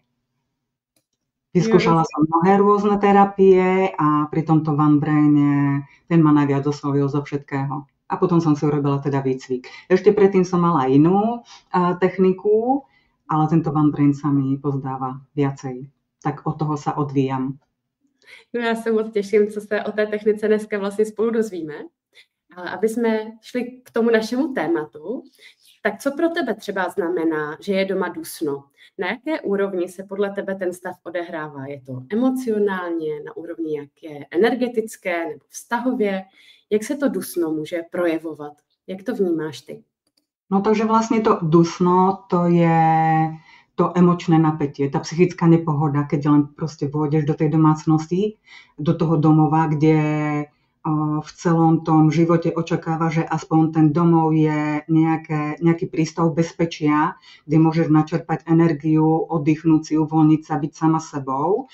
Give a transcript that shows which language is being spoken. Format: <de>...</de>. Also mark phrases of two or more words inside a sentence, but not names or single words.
<sk>Vyskúšala som mnohé rôzne terapie a pri tomto One Braine ten ma najviac oslovil zo všetkého. A potom som si urobila teda výcvik. Ešte predtým som mala inú techniku, ale tento One Brain sa mi pozdáva viacej. Tak od toho sa odvíjam.</sk> <cs>No já se moc těším, co se o té technice dneska vlastně spolu dozvíme. Ale aby jsme šli k tomu našemu tématu, tak co pro tebe třeba znamená, že je doma dusno? Na jaké úrovni se podle tebe ten stav odehrává? Je to emocionálně, na úrovni jaké energetické nebo vztahově? Jak se to dusno může projevovat? Jak to vnímáš ty?</cs> <sk>No takže vlastne to dusno, to je to emočné napätie, tá psychická nepohoda, keď len proste vôjdeš do tej domácnosti, do toho domova, kde v celom tom živote očakáva, že aspoň ten domov je nejaký prístav bezpečia, kde môžeš načerpať energiu, oddychnúť si, uvoľniť sa, byť sama sebou.</sk>